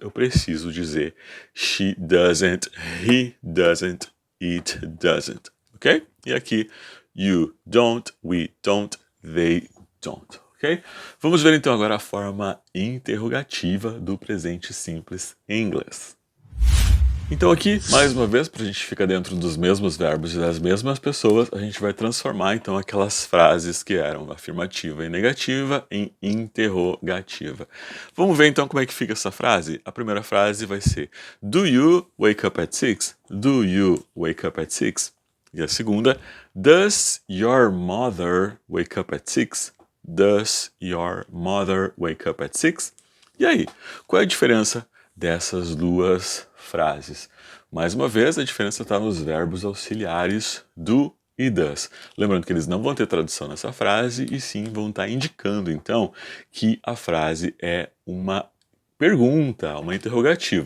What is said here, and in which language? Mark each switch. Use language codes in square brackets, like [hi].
[pt] Eu preciso dizer [en] she doesn't, he doesn't, it doesn't. Ok? [pt] E aqui, [en] you don't, we don't, they don't. Ok? [pt] Vamos ver então agora a forma interrogativa do presente simples em inglês. Então aqui, mais uma vez, para a gente ficar dentro dos mesmos verbos e das mesmas pessoas, a gente vai transformar então aquelas frases que eram afirmativa e negativa em interrogativa. Vamos ver então como é que fica essa frase? A primeira frase vai ser [en] Do you wake up at 6? Do you wake up at 6? [pt] E a segunda, [en] Does your mother wake up at 6? Does your mother wake up at 6? [pt] E aí, qual é a diferença dessas duas frases? Mais uma vez, a diferença está nos verbos auxiliares do e does. Lembrando que eles não vão ter tradução nessa frase e sim vão estar indicando, então, que a frase é uma pergunta, uma interrogativa.